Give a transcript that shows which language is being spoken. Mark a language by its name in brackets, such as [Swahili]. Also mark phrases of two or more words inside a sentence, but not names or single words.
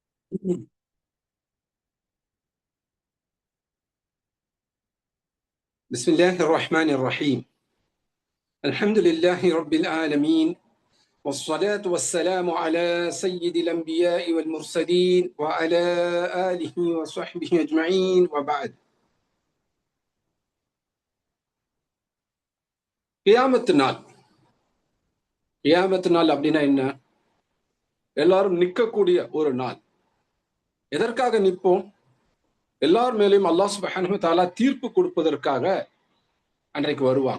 [Arabic] بسم الله الرحمن الرحيم. الحمد لله رب العالمين، والصلاة والسلام على سيد الأنبياء والمرسلين وعلى آله وصحبه أجمعين وبعد. [Tamil] கியாமத்து நாள். கியாமத்து நாள் அப்படின்னா என்ன? எல்லாரும் நிற்கக்கூடிய ஒரு நாள். எதற்காக நிற்போம்? எல்லார் மேலேயும் அல்லாஹ் [Arabic] سبحانه وتعالى [Tamil] தீர்ப்பு கொடுப்பதற்காக அன்றைக்கு வருவாங்க.